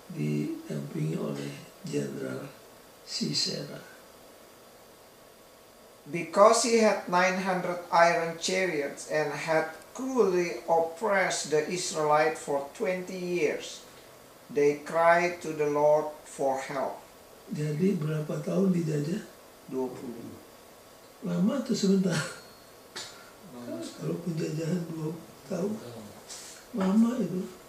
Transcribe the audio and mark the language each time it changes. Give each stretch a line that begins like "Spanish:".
Indonesian: didampingi oleh Jenderal Sisera.
English: Because he had 900 iron chariots and had cruelly oppressed the Israelites for 20 years, they cried to the Lord for help.
Indonesian: Jadi berapa tahun dijajah? 20. Lama atau sebentar? Kalau penjajahan 20 tahun, lama itu.